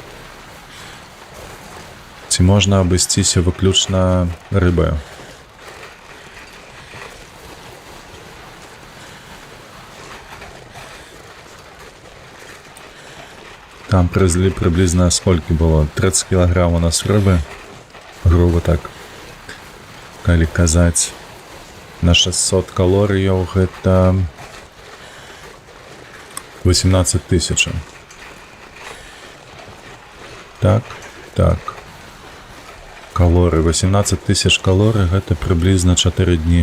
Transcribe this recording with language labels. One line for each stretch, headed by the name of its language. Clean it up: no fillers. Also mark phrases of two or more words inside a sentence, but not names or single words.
Belarusian: Ці можна абысціся выключна рыбаю.
Russian: Там приблизно сколько было? 30 килограмм у нас рыбы. Грубо так.
Belarusian: Калі казаць. На 600 калорыяў гэта 18 тысяч. Так. Калоры. 18 тысяч калорый гэта приблизно 4 дні.